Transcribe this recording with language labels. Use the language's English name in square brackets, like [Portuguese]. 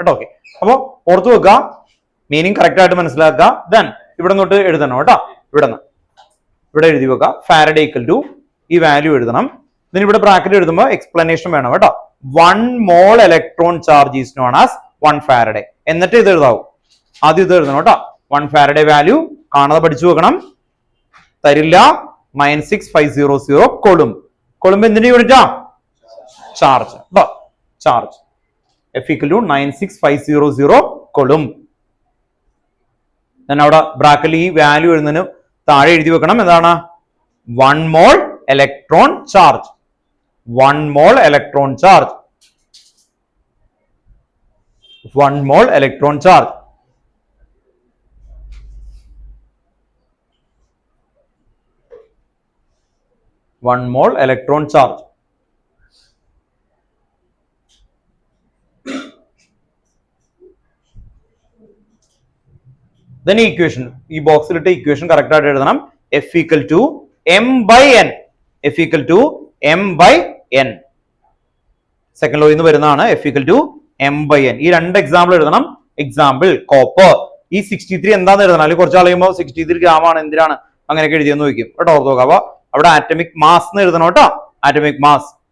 [Malayalam] Okay, അപ്പൊ ഓർത്തു വെക്കുക, മീനിങ് കറക്റ്റ് ആയിട്ട് മനസ്സിലാക്കുക. ദെൻ ഇവിടെ നിന്നോട്ട് എഴുതണം കേട്ടോ. ഇവിടെ എഴുതി വെക്കുക ഫാരഡേ ഈക്വൽ ടു ഈ വാല്യൂ എഴുതണം. then ഇവിടെ ബ്രാക്കറ്റ് എഴുതുമ്പോൾ എക്സ്പ്ലനേഷൻ വേണം കേട്ടോ. [English] 1 mole electron charge is known as 1 Faraday. [Malayalam] എന്നിട്ട് ഇത് എഴുതാവും. ആദ്യം ഇത് എഴുതണം കേട്ടോ. 1 Faraday വാല്യൂ കാണാതെ പഠിച്ചു വെക്കണം. തരില്ല 96500 കൊളും. കൊളുമ്പ് എന്തിന്റെ യൂണിറ്റാ? Charge. [English] Charge F equal to 96500 coulomb. [Malayalam] അവിടെ ബ്രാക്കറ്റിൽ ഈ വാല്യൂ എഴുതുന്നതിന് താഴെ എഴുതി വെക്കണം എന്താണ്? [English] 1 mole electron charge. 1 mole electron charge. 1 mole electron charge. One mole electron charge. Then equation, [Malayalam] ഈ ബോക്സിലിട്ട ഇക്വേഷൻ കറക്റ്റ് ആയിട്ട് എഴുതണം. [English] F equal to m by n. F equal to m by n. [Malayalam] Second ലോയിൽ നിന്ന് വരുന്നതാണ്. [English] F equal to m by n. [Malayalam] ഈ രണ്ട് example എഴുതണം. Example copper. ഈ 63 എന്താന്ന് എഴുതണം. അല്ലെങ്കിൽ കുറച്ച് ആളുമ്പോൾ 63 ഗ്രാം ആണ്, എന്തിനാണ് അങ്ങനെയൊക്കെ എഴുതിയെന്ന് ചോദിക്കും കേട്ടോ. ഓർത്ത് നോക്കാം. അപ്പൊ അവിടെ ആറ്റമിക് മാസ് എന്ന് എഴുതണം കേട്ടോ. Atomic mass.